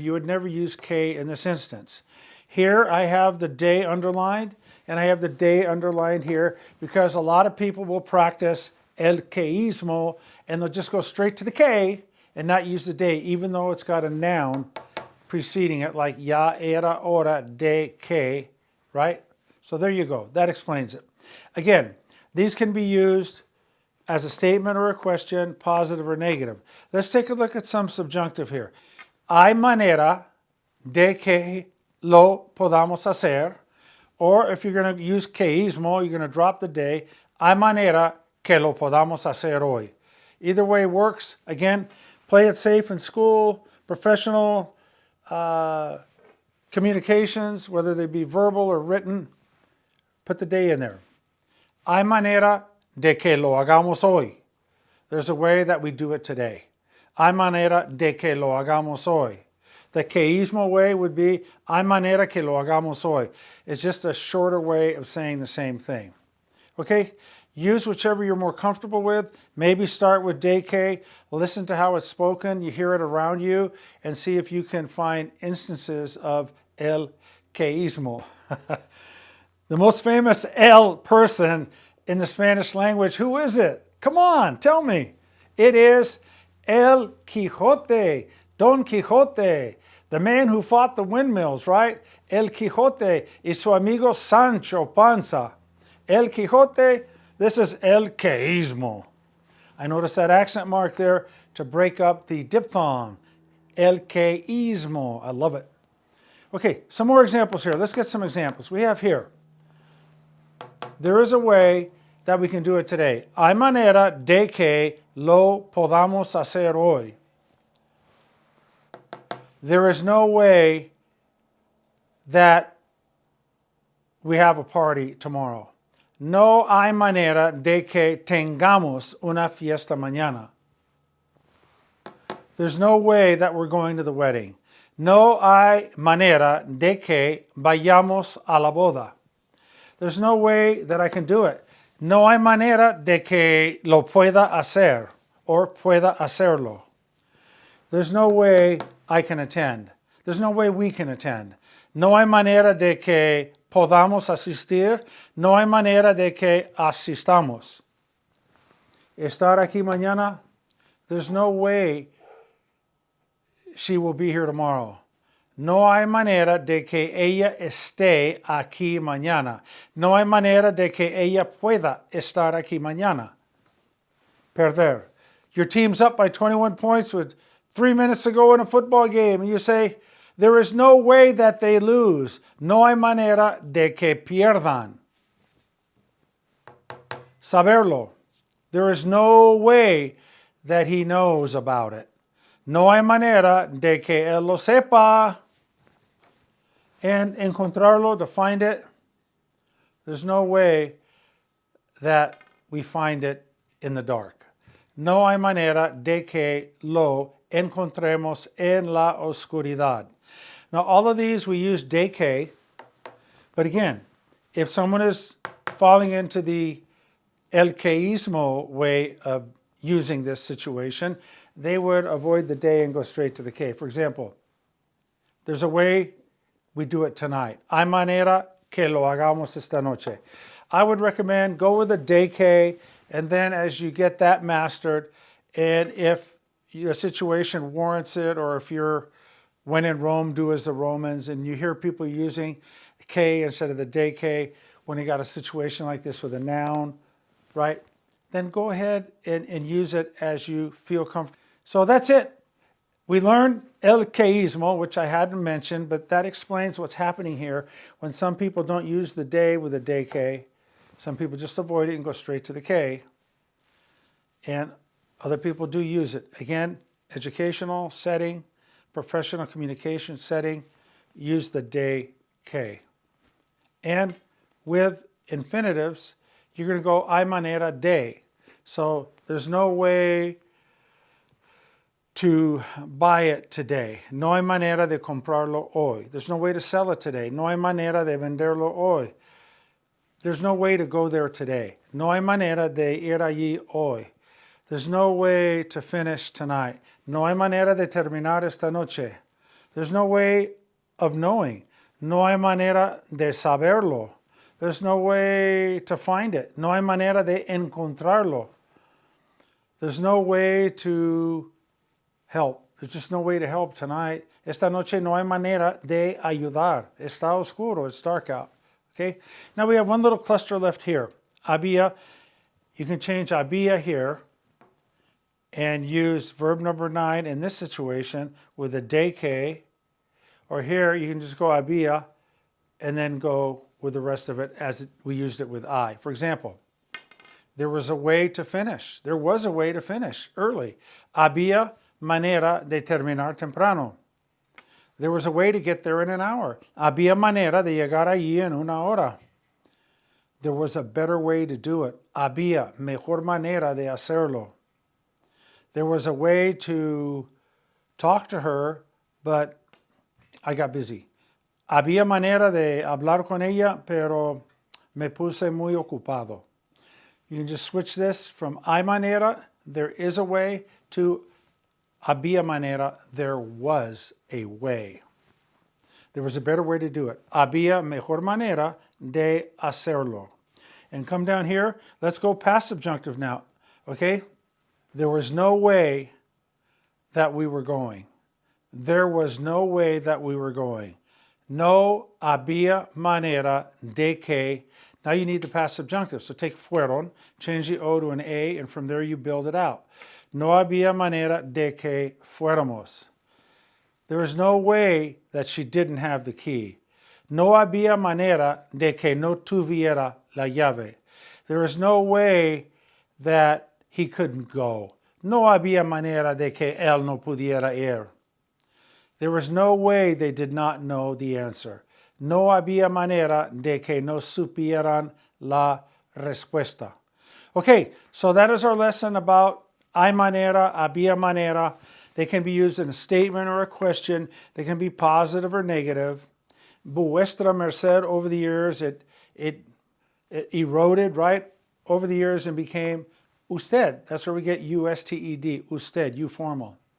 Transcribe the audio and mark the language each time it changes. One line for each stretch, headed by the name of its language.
English: You would never use que in this instance. Here I have the day underlined, and I have the day underlined here because a lot of people will practice el queísmo and they'll just go straight to the que and not use the day, even though it's got a noun preceding it, like
Spanish: ya era hora de que,
English: right? So there you go. That explains it. Again, these can be used as a statement or a question, positive or negative. Let's take a look at some subjunctive here.
Spanish: Hay manera de que lo podamos hacer.
English: Or if you're going to use queísmo, you're going to drop the day.
Spanish: Hay manera que lo podamos hacer hoy.
English: Either way works. Again, play it safe in school, professional communications, whether they be verbal or written. Put the day in there.
Spanish: Hay manera de que lo hagamos hoy.
English: There's a way that we do it today.
Spanish: Hay manera de que lo hagamos hoy.
English: The queísmo way would be,
Spanish: hay manera que lo hagamos hoy.
English: It's just a shorter way of saying the same thing. Okay? Use whichever you're more comfortable with. Maybe start with de que. Listen to how it's spoken. You hear it around you and see if you can find instances of el queísmo. The most famous el person in the Spanish language, who is it? Come on, tell me. It is El Quijote, Don Quixote, the man who fought the windmills, right?
Spanish: El Quijote y su amigo Sancho Panza.
English: El Quijote, this is el queísmo. I noticed that accent mark there to break up the diphthong. El queísmo, I love it. Okay, some more examples here. Let's get some examples. We have here, there is a way that we can do it today.
Spanish: Hay manera de que lo podamos hacer hoy.
English: There is no way that we have a party tomorrow.
Spanish: No hay manera de que tengamos una fiesta mañana.
English: There's no way that we're going to the wedding.
Spanish: No hay manera de que vayamos a la boda.
English: There's no way that I can do it.
Spanish: No hay manera de que lo pueda hacer or pueda hacerlo.
English: There's no way I can attend. There's no way we can attend.
Spanish: No hay manera de que podamos asistir. No hay manera de que asistamos. Estar aquí mañana.
English: There's no way she will be here tomorrow.
Spanish: No hay manera de que ella esté aquí mañana. No hay manera de que ella pueda estar aquí mañana. Perder.
English: Your team's up by 21 points with 3 minutes to go in a football game, and you say, there is no way that they lose.
Spanish: No hay manera de que pierdan. Saberlo.
English: There is no way that he knows about it.
Spanish: No hay manera de que él lo sepa.
English: And encontrarlo, to find it, there's no way that we find it in the dark.
Spanish: No hay manera de que lo encontremos en la oscuridad.
English: Now, all of these we use de que, but again, if someone is falling into the el queísmo way of using this situation, they would avoid the de and go straight to the que. For example, there's a way we do it tonight.
Spanish: Hay manera que lo hagamos esta noche.
English: I would recommend go with a de que, and then as you get that mastered, and if the situation warrants it, or if you're when in Rome, do as the Romans, and you hear people using que instead of the de que when you got a situation like this with a noun, right? Then go ahead and use it as you feel comfortable. So that's it. We learned el queísmo, which I hadn't mentioned, but that explains what's happening here when some people don't use the de with a de que. Some people just avoid it and go straight to the que. And other people do use it. Again, educational setting, professional communication setting, use the de que. And with infinitives, you're going to go
Spanish: hay manera de.
English: So there's no way to buy it today.
Spanish: No hay manera de comprarlo hoy.
English: There's no way to sell it today.
Spanish: No hay manera de venderlo hoy.
English: There's no way to go there today.
Spanish: No hay manera de ir allí hoy.
English: There's no way to finish tonight.
Spanish: No hay manera de terminar esta noche.
English: There's no way of knowing.
Spanish: No hay manera de saberlo.
English: There's no way to find it.
Spanish: No hay manera de encontrarlo.
English: There's no way to help. There's just no way to help tonight.
Spanish: Esta noche no hay manera de ayudar. Está oscuro.
English: It's dark out. Okay? Now we have one little cluster left here. Había. You can change había here and use verb number 9 in this situation with a de que. Or here you can just go había and then go with the rest of it as we used it with I. For example, there was a way to finish. There was a way to finish early.
Spanish: Había manera de terminar temprano.
English: There was a way to get there in an hour.
Spanish: Había manera de llegar allí en una hora.
English: There was a better way to do it.
Spanish: Había mejor manera de hacerlo.
English: There was a way to talk to her, but I got busy.
Spanish: Había manera de hablar con ella, pero me puse muy ocupado.
English: You can just switch this from hay manera, there is a way, to había manera, there was a way. There was a better way to do it.
Spanish: Había mejor manera de hacerlo.
English: And come down here, let's go past subjunctive now, okay? There was no way that we were going. There was no way that we were going.
Spanish: No había manera de que.
English: Now you need the past subjunctive. So take fueron, change the O to an A, and from there you build it out.
Spanish: No había manera de que fuéramos.
English: There was no way that she didn't have the key.
Spanish: No había manera de que no tuviera la llave.
English: There was no way that he couldn't go.
Spanish: No había manera de que él no pudiera ir.
English: There was no way they did not know the answer.
Spanish: No había manera de que no supieran la respuesta.
English: Okay, so that is our lesson about hay manera, había manera. They can be used in a statement or a question. They can be positive or negative. Vuestra merced, over the years, it eroded, right? Over the years and became usted. That's where we get U-S-T-E-D, usted, you formal.